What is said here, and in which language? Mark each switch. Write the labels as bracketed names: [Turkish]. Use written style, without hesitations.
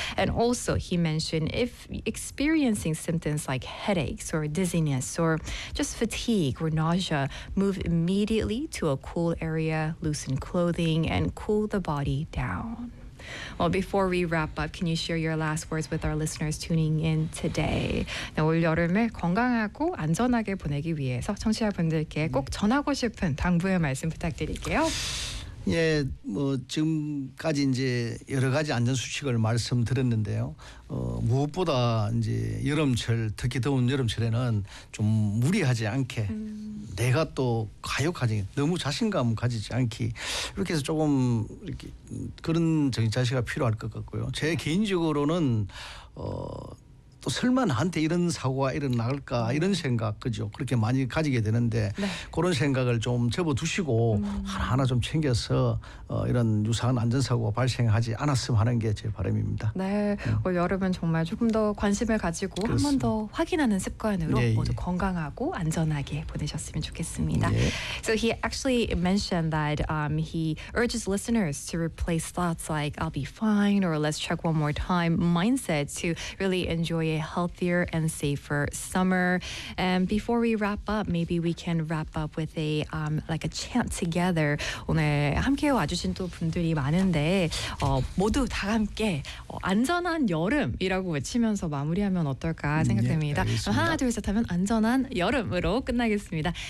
[English] And also he mentioned if experiencing symptoms like headaches or dizziness or just fatigue or nausea, move immediately to a cool area, loosen clothing, and cool the body down. Well, before we wrap up, can you share your last words with our listeners tuning in today? [Korean] 네, 올 여름을 건강하고 안전하게 보내기 위해서 청취자분들께 꼭 전하고 싶은 당부의 말씀 부탁드릴게요. 예, 뭐 지금까지 이제 여러 가지 안전 수칙을 말씀드렸는데요. 무엇보다 이제 여름철, 특히 더운 여름철에는 좀 무리하지 않게 내가 또 과욕하지, 너무 자신감 가지지 않기, 이렇게 해서 조금 이렇게 그런 정신 자세가 필요할 것 같고요. 제 개인적으로는 또 설마 나한테 이런 사고가 일어날까 이런 생각, 그죠? 그렇게 많이 가지게 되는데 네. 그런 생각을 좀 접어두시고 하나하나 좀 챙겨서 이런 유사한 안전사고가 발생하지 않았으면 하는 게 제 바람입니다. 네. 올 여름은 정말 조금 더 관심을 가지고 한 번 더 확인하는 습관으로 네, 모두 예. 건강하고 안전하게 보내셨으면 좋겠습니다. 예. [English] So he actually mentioned that he urges listeners to replace thoughts like I'll be fine or let's check one more time mindset to really enjoy a healthier and safer summer. And before we wrap up, maybe we can wrap up with a like a chant together. [Korean] 오늘 함께 와주신 또 분들이 많은데 모두 다 함께 안전한 여름이라고 외치면서 마무리하면 어떨까 생각됩니다. 예, 하나 둘 셋 하면 안전한 여름으로 끝나겠습니다.